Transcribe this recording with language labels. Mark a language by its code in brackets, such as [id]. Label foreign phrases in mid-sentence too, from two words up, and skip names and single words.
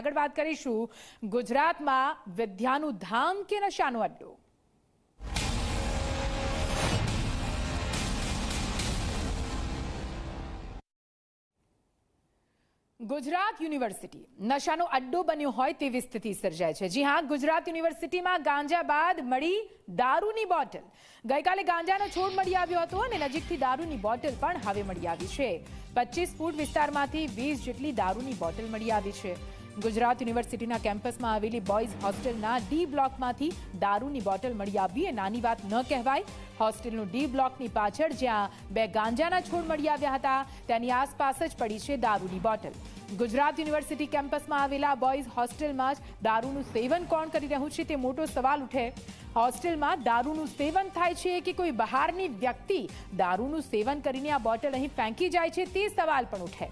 [gu] આગળ વાત કરીશું ગુજરાતમાં વિદ્યાનું ધામ કે નશાનો અડ્ડો। ગુજરાત યુનિવર્સિટી નશાનો અડ્ડો બન્યો હોય તેવી સ્થિતિ સર્જાય છે। જી હાં, ગુજરાત યુનિવર્સિટી મેં ગાંજા બાદ मળી દારૂની બોટલ। ગઈકાલે ગાંજાનો છોડ मળી આવ્યો હતો અને નજીકથી દારૂની બોટલ પણ હવે મળી આવી છે। 25 ફૂટ વિસ્તારમાંથી 20 જેટલી દારૂની બોટલ મળી આવી છે। ગુજરાત યુનિવર્સિટીના કેમ્પસમાં આવેલી બોયઝ હોસ્ટેલના ડી બ્લોકમાંથી દારૂની બોટલ मળી આવી એ નાની વાત ન કહેવાય। હોસ્ટેલનું ડી બ્લોકની પાછળ જ્યાં બે ગાંજાના છોડ મળી આવ્યા હતા તેની આસપાસ જ પડી છે દારૂની બોટલ। ગુજરાત યુનિવર્સિટી કેમ્પસમાં આવેલા બોયઝ હોસ્ટેલમાં જ દારૂનું સેવન કોણ કરી રહ્યું છે તે મોટો સવાલ ઉઠે। હોસ્ટેલમાં દારૂનું સેવન થાય છે કે કોઈ બહારની વ્યક્તિ દારૂનું સેવન કરીને આ બોટલ અહીં ફેંકી જાય છે તે સવાલ પણ ઉઠે।